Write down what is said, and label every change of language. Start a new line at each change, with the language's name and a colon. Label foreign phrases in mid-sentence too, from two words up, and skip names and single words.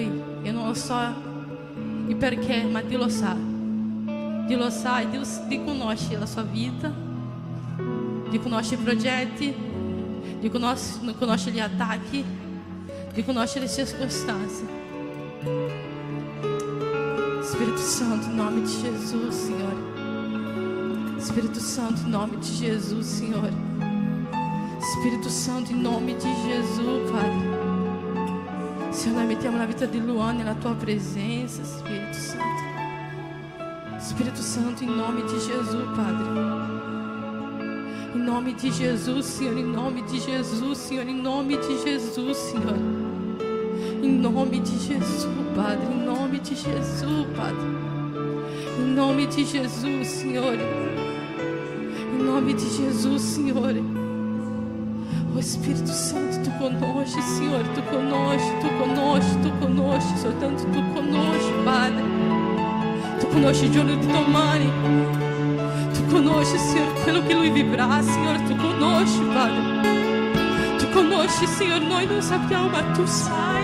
Italian: Io non lo so il perché, ma Dio lo sa. Dio lo sa e Dio conosce la sua vita, Dio conosce i progetti, Dio conosce gli attacchi, Dio conosce le circostanze. Spirito Santo,
Portuguese: em nome de Jesus, Senhor. Espírito Santo, em nome de Jesus, Senhor. Espírito Santo, em nome de Jesus, Padre. Senhor, nós metemos na vida de Luana na tua presença, Espírito Santo. Espírito Santo, em nome de Jesus, Padre. Em nome de Jesus, Senhor, em nome de Jesus, Senhor, em nome de Jesus, Senhor. Em nome de Jesus, Padre, em nome de Jesus, Padre. Em nome de Jesus, Senhor. Em nome de Jesus, Senhor.
Italian: Oh Espírito Santo, tu conosci, Senhor, tu conosci, tu conosci, tu conosci, soltanto tu conosci, Padre. Tu conosci il giorno di domani. Tu conosci, Senhor, quello che lui vivrà, Senhor, tu conosci, Padre. Tu conosci, Senhor, noi non sappiamo, ma tu sai.